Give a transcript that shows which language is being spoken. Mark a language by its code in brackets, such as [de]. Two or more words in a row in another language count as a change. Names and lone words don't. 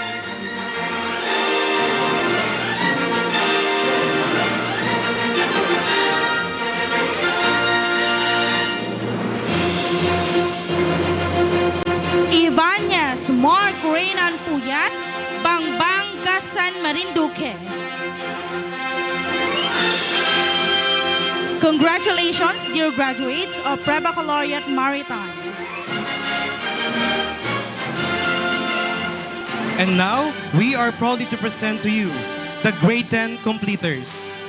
[en] Ibanez Mark Reynan Puyat, Bangbang, Gasan, Marinduque. Congratulations, dear graduates of Pre-Baccalaureate Maritime. And now, we are proudly to present to you the Grade 10 completers.